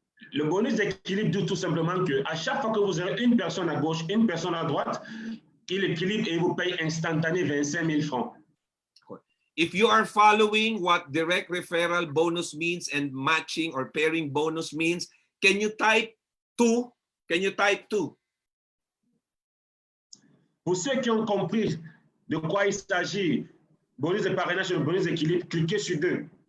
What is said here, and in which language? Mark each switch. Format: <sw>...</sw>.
<fr>Le bonus d'équilibre dit tout simplement que à chaque fois que vous avez une personne à gauche, une personne à droite, il équilibre et vous paye instantané 25 000 francs.</fr> <en>If you are following what direct referral bonus means and matching or pairing bonus means, can you type 2? Can you type 2?</en> <fr>Pour ceux qui ont compris de quoi il s'agit, bonus de parrainage et bonus d'équilibre, cliquez sur 2.</fr>